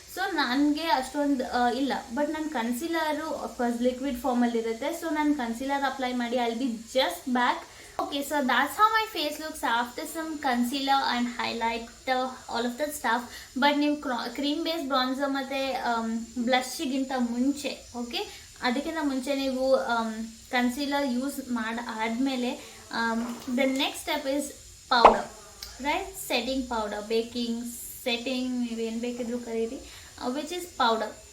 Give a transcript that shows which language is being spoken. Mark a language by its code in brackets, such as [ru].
[kn] So ನನಗೆ ಅಷ್ಟೊಂದು ಇಲ್ಲ. ಬಟ್ ನನ್ನ ಕನ್ಸೀಲರು ಅಫ್ಕೋರ್ಸ್ ಲಿಕ್ವಿಡ್ ಫಾರ್ಮಲ್ಲಿ ಇರುತ್ತೆ. ಸೊ ನಾನು ಕನ್ಸೀಲರ್ ಅಪ್ಲೈ ಮಾಡಿ [en] I will be just back. Okay, so that's how my face looks after some concealer and highlighter, all of that stuff. [kn] But ನೀವು cream base ಬ್ರಾನ್ಸರ್ ಮತ್ತು ಬ್ಲಷ್ಗಿಂತ ಮುಂಚೆ, ಓಕೆ, ಅದಕ್ಕಿಂತ ಮುಂಚೆ ನೀವು ಕನ್ಸೀಲರ್ ಯೂಸ್ ಆದಮೇಲೆ [en] The next step is powder, right. [kn] Setting powder, baking, setting, ನೀವೇನು ಬೇಕಿದ್ರು ಕರೀರಿ, [en] Which is powder.